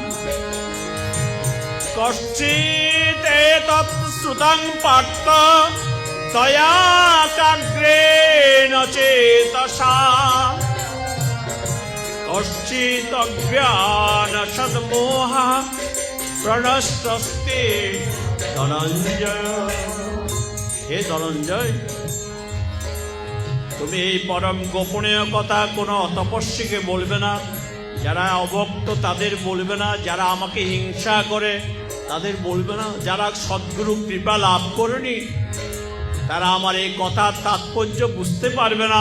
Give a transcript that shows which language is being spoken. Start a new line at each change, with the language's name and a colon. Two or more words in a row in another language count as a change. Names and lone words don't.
Sanskrit: কশ্চিৎ এতৎ শ্রুতং পার্থ তয়া কাগ্রেণ চেতসা। কশ্চিৎ অজ্ঞান সদ্মোহঃ প্রণষ্টস্তে ধনঞ্জয়।
Bangla: হে ধনঞ্জয়, তুমি এই পরম গোপনীয় কথা কোনো তপস্বীকে বলবে না, যারা অভক্ত তাদের বলবে না, যারা আমাকে হিংসা করে তাদের বলবে না, যারা সদ্গুরু কৃপা লাভ করেনি তারা আমার এই কথার তাৎপর্য বুঝতে পারবে না।